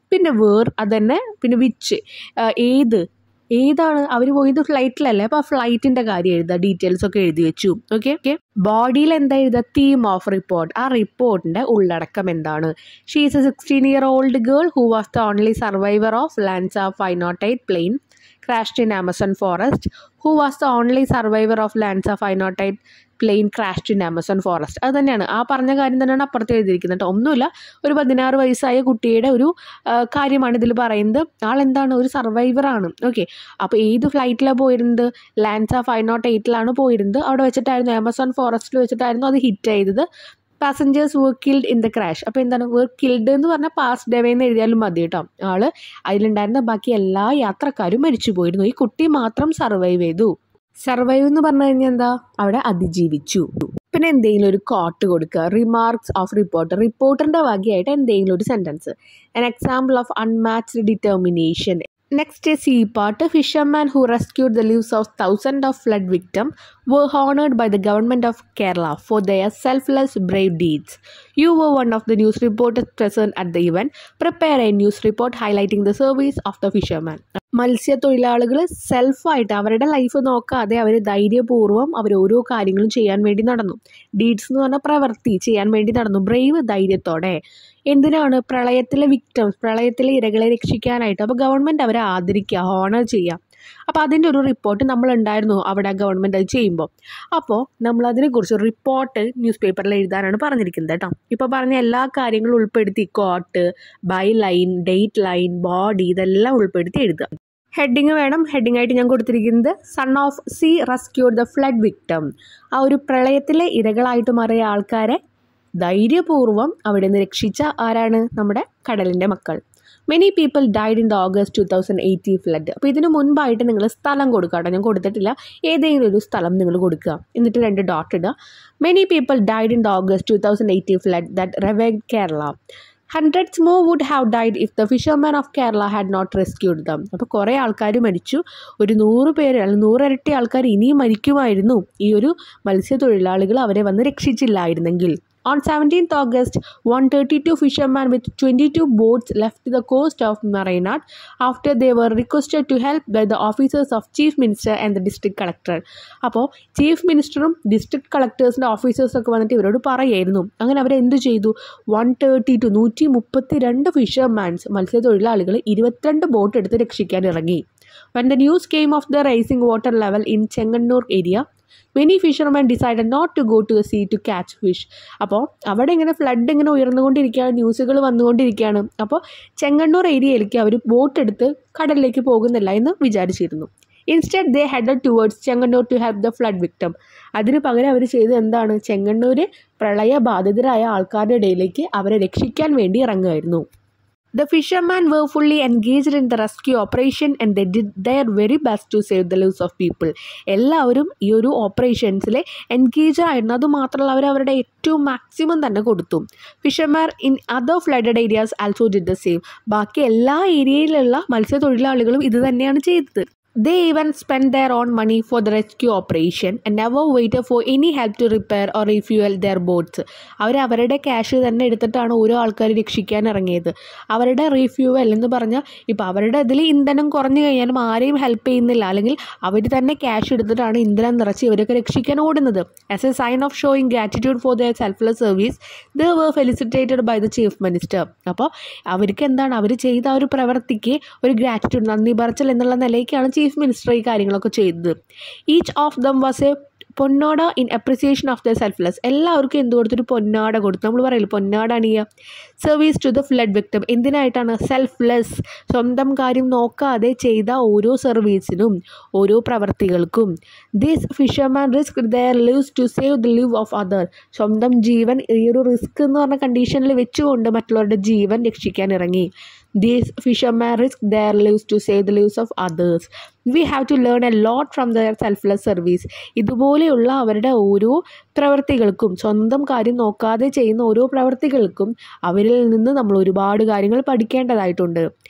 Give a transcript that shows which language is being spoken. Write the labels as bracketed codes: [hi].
[ml] പിന്നെ വേർ അതന്നെ. പിന്നെ വിച്ച് ഏതാണ് അവർ പോയത് ഫ്ലൈറ്റിലല്ലേ, അപ്പോൾ ആ ഫ്ലൈറ്റിൻ്റെ കാര്യം എഴുതുക, ഡീറ്റെയിൽസ് ഒക്കെ എഴുതി വെച്ചു. ഓക്കെ. ബോഡിയിൽ എന്താ എഴുതുക, തീം ഓഫ് റിപ്പോർട്ട്, ആ റിപ്പോർട്ടിൻ്റെ ഉള്ളടക്കം എന്താണ്. [en] She is a 16-year-old girl who was the only survivor of LANSA 508 plane crashed in Amazon forest. Who was the only survivor of Lanza 508 plane crashed in Amazon forest. [ml] അത് തന്നെയാണ് ആ പറഞ്ഞ കാര്യം തന്നെയാണ് അപ്പുറത്ത് എഴുതിയിരിക്കുന്നത്. ഒന്നുമില്ല, ഒരു 16 വയസ്സായ കുട്ടിയുടെ ഒരു കാര്യമാണ് ഇതിൽ പറയുന്നത്. ആളെന്താണ്, ഒരു സർവൈവറാണ്. ഓക്കെ. അപ്പോൾ ഏത് ഫ്ലൈറ്റിലാണ് പോയിരുന്നത്, ലാൻസ 508 പോയിരുന്നത്. അവിടെ വെച്ചിട്ടായിരുന്നു, ആമസോൺ ഫോറസ്റ്റിൽ വെച്ചിട്ടായിരുന്നു അത് ഹിറ്റ് ചെയ്തത്. [en] Passengers were killed in the crash. [ml] അപ്പോൾ എന്താണ് വർ കിൽഡ് എന്ന് പറഞ്ഞാൽ പാസ്ഡ് അവേ എന്ന് എഴുതിയാലും മതി കേട്ടോ. അതിലുണ്ടായിരുന്ന ബാക്കി എല്ലാ യാത്രക്കാരും മരിച്ചു പോയിരുന്നു. ഈ കുട്ടി മാത്രം സർവൈവ് ചെയ്തു. സർവൈവ് എന്ന് പറഞ്ഞു കഴിഞ്ഞാൽ എന്താ, അവിടെ അതിജീവിച്ചു. പിന്നെ എന്തെങ്കിലും ഒരു കോട്ട് കൊടുക്കുക, റിമാർക്സ് ഓഫ് റിപ്പോർട്ടറിൻ്റെ വകയായിട്ട് എന്തെങ്കിലും ഒരു sentence. [en] An example of unmatched determination. Next is C part. Fishermen who rescued the lives of thousands of flood victims were honored by the government of Kerala for their selfless brave deeds. You were one of the news reporters present at the event. Prepare a news report highlighting the service of the fishermen. [ml] മത്സ്യത്തൊഴിലാളികൾ സെൽഫായിട്ട് അവരുടെ life നോക്കാതെ അവർ ധൈര്യപൂർവ്വം അവർ ഓരോ കാര്യങ്ങളും ചെയ്യാൻ വേണ്ടി നടന്നു. Deeds എന്ന് പറഞ്ഞാൽ പ്രവൃത്തി ചെയ്യാൻ വേണ്ടി നടന്നു. ബ്രേവ് ധൈര്യത്തോടെ. എന്തിനാണ്, പ്രളയത്തിലെ വിക്ടംസ്, പ്രളയത്തിലെ ഇരകളെ രക്ഷിക്കാനായിട്ട്. അപ്പോൾ ഗവൺമെൻറ് അവരെ ആദരിക്കുക, ഹോണർ ചെയ്യുക. അപ്പോൾ അതിൻ്റെ ഒരു റിപ്പോർട്ട് നമ്മളുണ്ടായിരുന്നു അവിടെ ഗവൺമെൻറ് അത് ചെയ്യുമ്പോൾ. അപ്പോൾ നമ്മളതിനെക്കുറിച്ച് റിപ്പോർട്ട് ന്യൂസ് പേപ്പറിൽ എഴുതാനാണ് പറഞ്ഞിരിക്കുന്നത് കേട്ടോ. ഇപ്പോൾ പറഞ്ഞ എല്ലാ കാര്യങ്ങളും ഉൾപ്പെടുത്തി coat, by line, date line, body ഇതെല്ലാം ഉൾപ്പെടുത്തി എഴുതുക. ഹെഡിങ് വേണം. ഹെഡിങ് ആയിട്ട് ഞാൻ കൊടുത്തിരിക്കുന്നത് [en] Son of sea rescued the flood victim. [ml] ആ ഒരു പ്രളയത്തിലെ ഇരകളായിട്ട് മാറിയ ആൾക്കാരെ ധൈര്യപൂർവ്വം അവിടെ നിന്ന് രക്ഷിച്ച ആരാണ്, നമ്മുടെ കടലിൻ്റെ മക്കൾ. [en] Many people died in the August 2018 flood. [ml] അപ്പോൾ ഇതിന് മുൻപായിട്ട് നിങ്ങൾ സ്ഥലം കൊടുക്കുക കേട്ടോ. ഞാൻ കൊടുത്തിട്ടില്ല, ഏതെങ്കിലും ഒരു സ്ഥലം നിങ്ങൾ കൊടുക്കുക, എന്നിട്ട് 2 ഡോട്ട് ഇടുക. [en] Many people died in the August 2018 flood that ravaged Kerala. Hundreds more would have died if the fishermen of Kerala had not rescued them. [ml] അപ്പോൾ കുറേ ആൾക്കാർ മരിച്ചു. ഒരു 100 പേര് അല്ലെങ്കിൽ 100 ഇരട്ടി ആൾക്കാർ ഇനിയും മരിക്കുമായിരുന്നു ഈ ഒരു മത്സ്യത്തൊഴിലാളികൾ അവരെ വന്ന് രക്ഷിച്ചില്ലായിരുന്നെങ്കിൽ. [en] On 17th August, 132 fishermen with 22 boats left the coast of Marinad after they were requested to help by the officers of Chief Minister and the District Collector. [ml] അപ്പോൾ ചീഫ് മിനിസ്റ്ററും ഡിസ്ട്രിക്ട് കളക്ടേഴ്സിൻ്റെ ഓഫീസേഴ്സൊക്കെ വന്നിട്ട് ഇവരോട് പറയായിരുന്നു. അങ്ങനെ അവരെന്ത് ചെയ്തു, 132 ഫിഷർമാൻസ് മത്സ്യത്തൊഴിലാളികൾ 22 ബോട്ട് എടുത്ത് രക്ഷിക്കാൻ ഇറങ്ങി. [en] When the news came of the rising water level in Chengannur area, many fishermen decided not to go to the sea to catch fish. [ml] അപ്പോൾ അവിടെ ഇങ്ങനെ ഫ്ലഡ് ഇങ്ങനെ ഉയർന്നുകൊണ്ടിരിക്കുകയാണ്, ന്യൂസുകൾ വന്നുകൊണ്ടിരിക്കുകയാണ്. അപ്പോൾ ചെങ്ങണ്ണൂർ ഏരിയയിലേക്ക് അവർ ബോട്ട് എടുത്ത് കടലിലേക്ക് പോകുന്നില്ല എന്ന് വിചാരിച്ചിരുന്നു. [en] Instead they headed towards Chengannur to help the flood victim. [ml] അതിന് പകരം അവർ ചെയ്തത് എന്താണ്, ചെങ്ങണ്ണൂർ പ്രളയബാധിതരായ ആൾക്കാരുടെ ഇടയിലേക്ക് അവരെ രക്ഷിക്കാൻ വേണ്ടി ഇറങ്ങുമായിരുന്നു. [en] The fishermen were fully engaged in the rescue operation and they did their very best to save the lives of people. [ml] എല്ലാവരും ഈ ഒരു ഓപ്പറേഷൻസിൽ എൻഗേജ് ആയിരുന്നു. അതുമാത്രമല്ല അവർ അവരുടെ ഏറ്റവും മാക്സിമം തന്നെ കൊടുത്തു. [en] Fisherman in other flooded areas also did the same. [ml] ബാക്കി എല്ലാ ഏരിയയിലുള്ള മത്സ്യത്തൊഴിലാളികളും ഇത് തന്നെയാണ് ചെയ്തത്. [en] They even spent their own money for the rescue operation and never waited for any help to repair or refuel their boats. [ml] അവരുടെ cash തന്നെ എടുത്തിട്ടാണ് ഓരോ ആൾക്കാർ രക്ഷിക്കാൻ ഇറങ്ങിയത്. അവരുടെ റീഫ്യൂവൽ എന്ന് പറഞ്ഞാൽ ഇപ്പോൾ അവരുടെ ഇതിൽ ഇന്ധനം കുറഞ്ഞു കഴിഞ്ഞാലും ആരെയും ഹെൽപ്പ് ചെയ്യുന്നില്ല, അല്ലെങ്കിൽ അവർ തന്നെ ക്യാഷ് എടുത്തിട്ടാണ് ഇന്ധനം നിറച്ച് ഇവരൊക്കെ രക്ഷിക്കാൻ ഓടുന്നത്. [en] As a sign of showing gratitude for their selfless service they were felicitated by the chief minister. [ml] അപ്പോൾ അവർക്ക് എന്താണ്, അവർ ചെയ്ത ആ ഒരു പ്രവൃത്തിക്ക് ഒരു ഗ്രാറ്റിറ്റ്യൂഡ്, നന്ദി പറച്ചൽ എന്നുള്ള നിലയ്ക്കാണ് ചീഫ് മിനിസ്റ്റർ ഈ കാര്യങ്ങളൊക്കെ ചെയ്തത്. [en] Each of them was a ponnada in appreciation of the selfless. [ml] എല്ലാവർക്കും എന്ത് കൊടുത്തൊരു പൊന്നാട കൊടുത്തു. നമ്മൾ പറയില്ല പൊന്നാട അണിയുക. [en] Service to the flood victim. [ml] എന്തിനായിട്ടാണ്? Selfless, സ്വന്തം കാര്യം നോക്കാതെ ചെയ്ത ഓരോ സർവീസിനും ഓരോ പ്രവർത്തികൾക്കും. [en] This fisherman risk their lives to save the live of other. [ml] സ്വന്തം ജീവൻ ഈ ഒരു റിസ്ക് എന്ന് പറഞ്ഞ കണ്ടീഷനിൽ വെച്ചുകൊണ്ട് മറ്റുള്ളവരുടെ ജീവൻ രക്ഷിക്കാൻ ഇറങ്ങി. [en] These fishermen risk their lives to save the lives of others. We have to learn a lot from their selfless service. [ml] ഇതുപോലെയുള്ള അവരുടെ ഓരോ പ്രവർത്തികൾക്കും, സ്വന്തം കാര്യം നോക്കാതെ ചെയ്യുന്ന ഓരോ പ്രവർത്തികൾക്കും അവരിൽ നിന്ന് നമ്മൾ ഒരുപാട് കാര്യങ്ങൾ പഠിക്കേണ്ടതായിട്ടുണ്ട്.